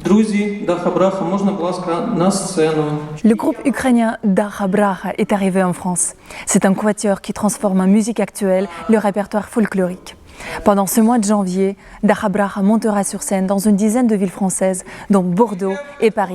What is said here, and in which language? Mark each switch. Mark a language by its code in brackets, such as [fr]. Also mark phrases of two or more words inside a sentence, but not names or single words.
[uk] Друзі, Даха Браха, можна, будь ласка, на сцену. [fr] Le groupe ukrainien Daha Bracha est arrivé en France. C'est un quatuor qui transforme en musique actuelle le répertoire folklorique. Pendant ce mois de janvier, Daha Bracha montera sur scène dans une dizaine de villes françaises, dont Bordeaux et Paris.